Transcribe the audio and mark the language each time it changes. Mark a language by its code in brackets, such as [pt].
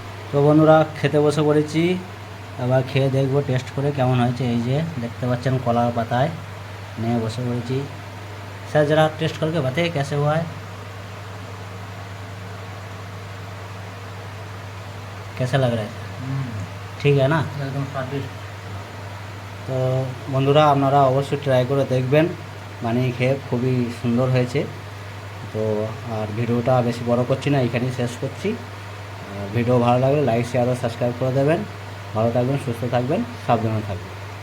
[bn] তো বন্ধুরা খেতে বসে পড়েছি, এবার খেয়ে দেখবো টেস্ট করে কেমন হয়েছে। এই যে দেখতে পাচ্ছেন কলার পাতায় নিয়ে বসে পড়েছি। [hi] স্যার जरा टेस्ट करके बताइए कैसे हुआ है, कैसा लग रहा है? [bn] ঠিক [hi] है [bn] না? একদম স্বাদিষ্ট। তো বন্ধুরা আপনারা অবশ্যই ট্রাই করে দেখবেন, বানিয়ে খেয়ে খুবই সুন্দর হয়েছে। তো আর ভিডিওটা বেশি বড় করছি না, এখানেই শেষ করছি। ভিডিও ভালো লাগলে লাইক, শেয়ার ও সাবস্ক্রাইব করে দেবেন। ভালো থাকবেন, সুস্থ থাকবেন, সাবধানে থাকবেন।